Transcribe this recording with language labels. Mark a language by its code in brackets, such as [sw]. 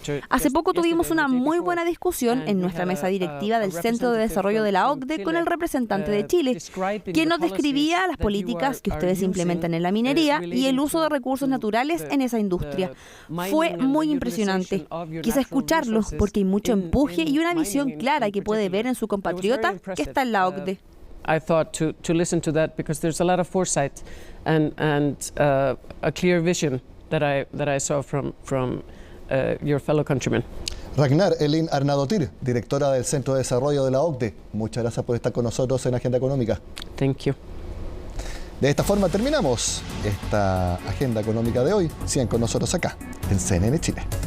[es] Hace poco tuvimos una muy buena discusión en nuestra mesa directiva del Centro de Desarrollo de la OCDE con el representante de Chile, quien nos describía las políticas que ustedes implementan en la minería y el uso de recursos naturales en esa industria. Fue muy impresionante. Quise escucharlo porque hay mucho empuje y una visión clara que puede ver en su compatriota que está en la OCDE. [en] I thought to listen to that because there's a lot of foresight and a clear vision that I saw from your fellow countrymen. [es] Ragnar Elin Arnadotir, directora del Centro de Desarrollo de la OCDE. Muchas gracias por estar con nosotros en Agenda Económica. [en] Thank you. [es] De esta forma terminamos esta Agenda Económica de hoy. Sigan con nosotros acá, en CNN Chile.